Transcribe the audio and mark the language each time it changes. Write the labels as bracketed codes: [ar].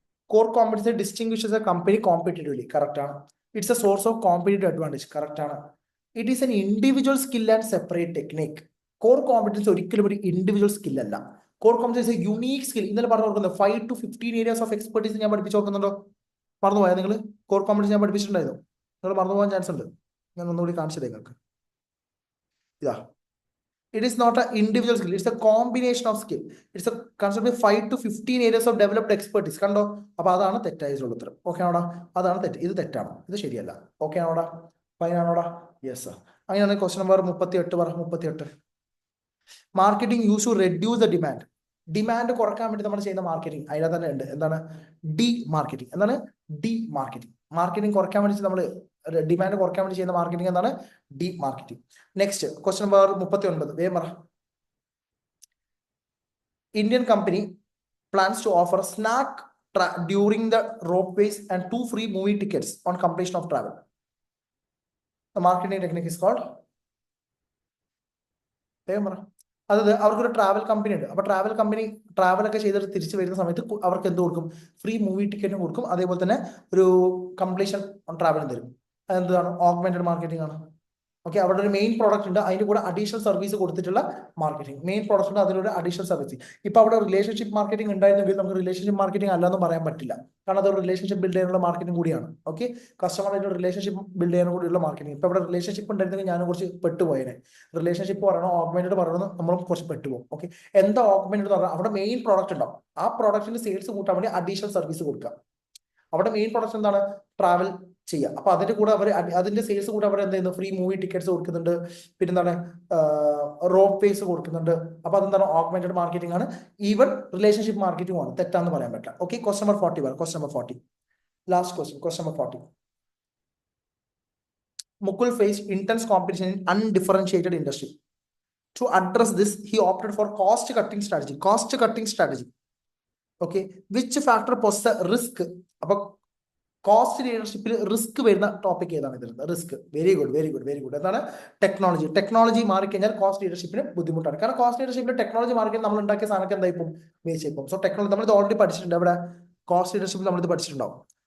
[en] Core competency distinguishes a company competitively. [ml] Correct ആണ്. [en] It's a source of competitive advantage. Correct ആണ്. It is an individual skill and separate technique. [ml] Core competency ഒരിക്കലും ഒരു individual skill അല്ല. Core competency unique skill. ഇന്നലെ പറഞ്ഞു കൊടുക്കുന്നത് [en] 5 to 15 areas of expertise [ml] ഞാൻ പഠിപ്പിച്ചു നോക്കുന്നുണ്ടോ? മറന്നുപോയാ നിങ്ങൾ? കോർ കോമ്പിറ്റൻസി ഞാൻ പഠിപ്പിച്ചിട്ടുണ്ടായിരുന്നു. നിങ്ങൾ മറന്നുപോകാൻ ചാൻസ് ഉണ്ട്. ഞാൻ ഒന്നുകൂടി കാണിച്ചത് നിങ്ങൾക്ക്. [en] ഇതാ, it is not an individual skill, it's a combination of skill. It's a concept of 5 to 15 areas of developed expertise. [ml] കണ്ടോ? അപ്പൊ അതാണ് തെറ്റായിട്ടുള്ള ഉത്തരം. ഓക്കെ ആണോടാ? അതാണ് തെറ്റ്. ഇത് തെറ്റാണ്, ഇത് ശരിയല്ല. ഓക്കെ ആണോടാ? ഫൈൻ ആണോടാ? യെസ്. അങ്ങനെയാണെങ്കിൽ [en] Question number 38. Marketing use to reduce the demand. [ml] Demand കുറക്കാൻ വേണ്ടി നമ്മൾ ചെയ്യുന്ന മാർക്കറ്റിംഗ് അതിനകത്ത് തന്നെ ഉണ്ട്. എന്താണ്? D marketing. മാർക്കറ്റിംഗ് കുറയ്ക്കാൻ വേണ്ടി നമ്മൾ ഡിമാൻഡ് കുറയ്ക്കാൻ വേണ്ടി ചെയ്യുന്ന മാർക്കറ്റിംഗ് എന്താണ്? Deep marketing. Next question number 39 വേഗം പറ. [en] Indian company plans to offer snack during the ropeways and 2 free movie tickets on completion of travel. The marketing technique is called. [ml] അതായത് അവർക്കൊരു ട്രാവൽ കമ്പനി ഉണ്ട്. അപ്പൊ ട്രാവൽ കമ്പനി ട്രാവലൊക്കെ ചെയ്തിട്ട് തിരിച്ചു വരുന്ന സമയത്ത് അവർക്ക് എന്ത് കൊടുക്കും? ഫ്രീ മൂവി ടിക്കറ്റും കൊടുക്കും. അതേപോലെ തന്നെ ഒരു കംപ്ലീഷൻ ഓൺ ട്രാവലും തരും. അതെന്താണ്? ഓഗ്മെന്റഡ് മാർക്കറ്റിംഗ് ആണ്. ഓക്കെ, അവിടെ ഒരു മെയിൻ പ്രോഡക്റ്റ് ഉണ്ട്, അതിന്റെ കൂടെ അഡീഷണൽ സർവീസ് കൊടുത്തിട്ടുള്ള മാർക്കറ്റിംഗ്. മെയിൻ പ്രോഡക്റ്റ് ഉണ്ട്, അതിലൂടെ അഡീഷണൽ സർവീസ്. ഇപ്പൊ അവിടെ റിലേഷൻഷിപ്പ് മാർക്കറ്റിംഗ് ഉണ്ടായിരുന്നെങ്കിൽ നമുക്ക് റിലേഷൻഷിപ്പ് മാർക്കറ്റിംഗ് അല്ലെന്ന് പറയാൻ പറ്റില്ല. കാരണം അത് റിലേഷൻഷിപ്പ് ബിൽഡ് ചെയ്യാനുള്ള മാർക്കറ്റിംഗ് കൂടിയാണ്. ഓക്കെ, കസ്റ്റമറായിട്ട് റിലേഷൻഷിപ്പ് ബിൽഡ് ചെയ്യാൻ കൂടിയുള്ള മാർക്കറ്റിംഗ്. ഇപ്പൊ ഇവിടെ റിലേഷൻഷിപ്പ് ഉണ്ടായിരുന്നെങ്കിൽ ഞാൻ കുറച്ച് പെട്ടുപോയനെ. റിലേഷൻഷിപ്പ് പറയണോ ഓഗ്മെന്റഡ് പറയണോ നമ്മളും കുറച്ച് പെട്ടുപോകും. ഓക്കെ, എന്താ ഓഗ്മെന്റഡ് എന്ന് പറഞ്ഞാൽ അവിടെ മെയിൻ പ്രോഡക്റ്റ് ഉണ്ടാവും. ആ പ്രോഡക്റ്റിന് സെയിൽസ് കൂട്ടാൻ വേണ്ടി അഡീഷണൽ സർവീസ് കൊടുക്കുക. അവിടെ മെയിൻ പ്രോഡക്റ്റ് എന്താണ്? ട്രാവൽ ചെയ്യുക. അപ്പൊ അതിന്റെ കൂടെ അവർ അതിന്റെ സെയിൽസ് കൂടെ അവർ എന്ത് ചെയ്യുന്നു? ഫ്രീ മൂവി ടിക്കറ്റ്സ് കൊടുക്കുന്നുണ്ട്, പിന്നെ എന്താണ് റോപ്പ് വേസ് കൊടുക്കുന്നുണ്ട്. അപ്പൊ അതെന്താണ്? ഓഗ്മെന്റഡ് മാർക്കറ്റിംഗ് ആണ്. ഈവൻ റിലേഷൻഷിപ്പ് മാർക്കറ്റിംഗ് ആണ്. തെറ്റാന്ന് പറയാൻ പറ്റില്ല. [en] Okay, question number 40 question number 40 last question, question number 40. Mukul faced intense competition in undifferentiated industry. To address this, he opted for cost cutting strategy. Cost cutting strategy. Okay, which factor poses a risk? [ml] അപ്പൊ cost ലീഡർഷിപ്പിൽ risk വരുന്ന topic ഏതാണ്? ഇതിൽ risk. Very good, very good, very good. എന്താണ്? Technology. Technology മാറിക്കഴിഞ്ഞാൽ cost ലീഡർഷിപ്പിന് ബുദ്ധിമുട്ടാണ്. കാരണം cost ലീഡർഷിപ്പിൽ technology മാറിക്കഴിഞ്ഞാൽ നമ്മൾ ഉണ്ടാക്കിയ സാധനമൊക്കെ എന്തായിപ്പോൾ വേസ്റ്റ് ആയിപ്പോൾ. സോ ടെക്നോളജി നമ്മളിത് ഓൾറെഡി പഠിച്ചിട്ടുണ്ട്. അവിടെ കോസ്റ്റ് ലീഡർഷിപ്പിൽ നമ്മളിത് പഠിച്ചിട്ടുണ്ടാവും.